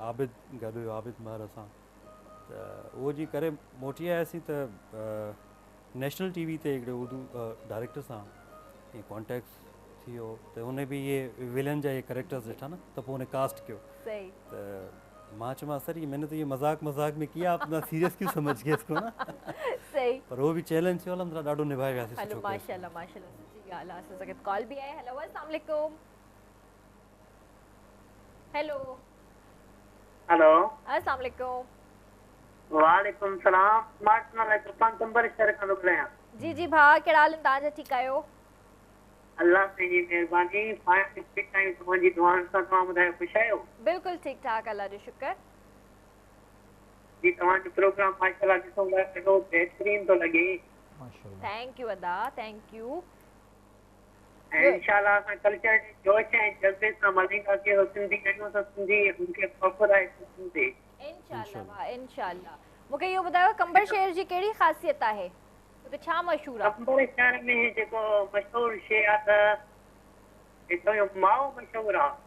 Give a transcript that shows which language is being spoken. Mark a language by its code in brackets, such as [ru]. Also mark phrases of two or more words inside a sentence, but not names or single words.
[sd] आबिद गॾु हुयो, आबिद महर असां त उहो जी करे मोटी आयासीं त [en] National TV [sd] ते हिकिड़े उर्दू डायरेक्टर सां ईअं कॉन्टेक्ट थी वियो त हुन बि इहे विलन जा इहे कैरेक्टर्स ॾिठा न, त पोइ हुन कास्ट कयो। त मां चयोमांसि [hi] सर ये मैंने तो ये मजाक में किया, आप ना सीरियस क्यों समझ गए इसको ना। [sd] सही [hi] पर वो भी [sd] चैलेंज थियो, अलहमदुलिल्लाह ॾाढो निभाए वियासीं। हेलो माशाल्लाह माशाल्लाह, सच्ची ॻाल्हि आहे। असां सां गॾु कॉल बि आहे। हेलो [ar] السلام عليكم. [sd] हेलो हेलो [ar] السلام عليكم. وعليكم السلام. [sd] स्मार्ट नाल तुफान कंबर शहर खां ॻाल्हायां। जी जी भाउ, कहिड़ा हाल तव्हांजा? ठीकु आहियो? अल्लाह जी महिरबानी, [en] five six time [sd] तव्हांजी दुआनि सां। तव्हां ॿुधायो ख़ुशि आहियो? बिल्कुलु ठीकु ठाक, अल्लाह जो शुक्र। जी तव्हांजो प्रोग्राम माशाल्लाह ॾिसो ॾाढो बहितरीन थो लॻे। [en] thank you अदा, thank you. [sd] ऐं इंशाल्लाह असां कल्चर जे जोश ऐं जज़्बे सां मल्हाईंदासीं। सिंधी आहियूं त सिंधी उनखे फ़ख़्रु आहे सिंधी। इंशाल्लाह भाउ इंशाल्लाह। मूंखे इहो ॿुधायो कंबर शहर जी कहिड़ी ख़ासियत आहे, हुते छा मशहूरु आहे? कंबर शहर में जेको मशहूरु शइ आहे त हितां जो माओ मशहूरु आहे।